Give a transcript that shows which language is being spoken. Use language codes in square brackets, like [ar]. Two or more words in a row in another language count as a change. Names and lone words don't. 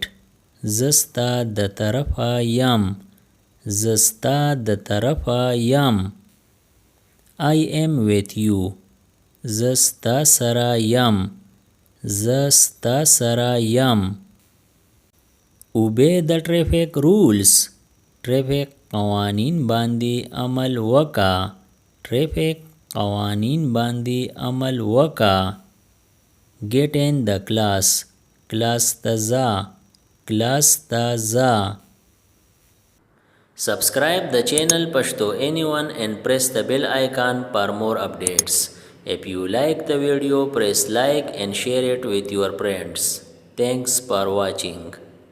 [ps] زستا د طرفه یم. زستا د طرفه یم. [en] I am with you. [ps] زستا سره یم. زستا سره یم. [en] Obey the traffic rules. [ps] traffic قوانین باندې عمل وکا. traffic قوانین باندې عمل وکا. [en] Get in the class. [ps] class ته ځه. class ته ځه. [en] Subscribe the channel Pashto Anyone and press the bell icon for more updates. If you like the video, press like and share it with your friends. Thanks for watching.